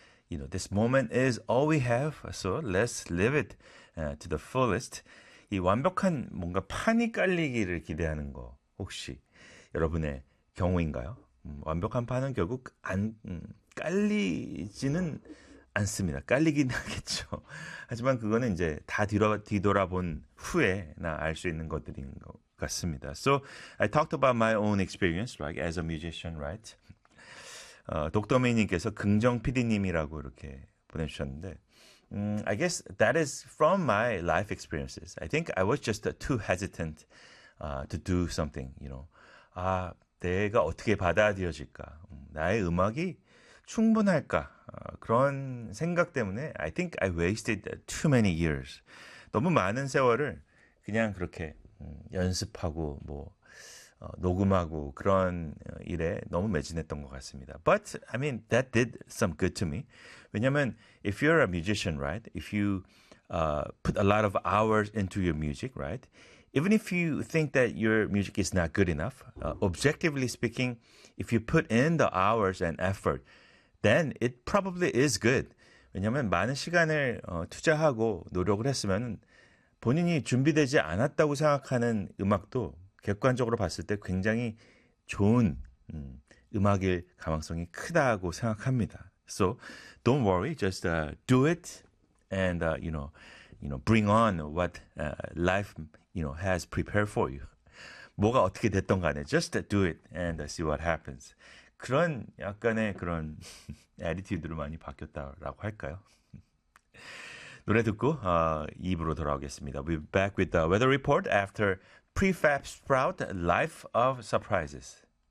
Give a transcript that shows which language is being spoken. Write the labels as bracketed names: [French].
[English] You know, this moment is all we have. So let's live it to the fullest. [Korean] 이 완벽한 뭔가 판이 깔리기를 기대하는 거 혹시 여러분의 경우인가요? 완벽한 판은 결국 안 깔리지는 않습니다. 깔리긴 하겠죠. 하지만 그거는 이제 다 뒤돌아본 후에 나 알 수 있는 것들인 것 같습니다. [English] So I talked about my own experience, right, as a musician, right? [Korean] 독도미님께서 긍정 PD님이라고 이렇게 보내주셨는데, [English] I guess that is from my life experiences. I think I was just too hesitant to do something, you know. [Korean] 아, 내가 어떻게 받아들여질까? 나의 음악이 충분할까? 그런 생각 때문에 [English] I think I wasted too many years. [Korean] 너무 많은 세월을 그냥 그렇게 연습하고 뭐 녹음하고 그런 일에 너무 매진했던 것 같습니다. [English] But I mean that did some good to me. [Korean] 왜냐하면 [English] if you're a musician, right? If you put a lot of hours into your music, right? Even if you think that your music is not good enough, objectively speaking, if you put in the hours and effort, then it probably is good. [Korean] 왜냐하면 많은 시간을 투자하고 노력을 했으면 본인이 준비되지 않았다고 생각하는 음악도 객관적으로 봤을 때 굉장히 좋은 음악일 가능성이 크다고 생각합니다. [English] So don't worry, just do it and you know, bring on what life you know has prepared for you. [Korean] 뭐가 어떻게 됐던 간에 [English] just do it and see what happens. [Korean] 그런 약간의 그런 애티튜드로 많이 바뀌었다라고 할까요? 노래 듣고 2부로 돌아오겠습니다. [English] We'll be back with the weather report after Prefab Sprout, Life of Surprises.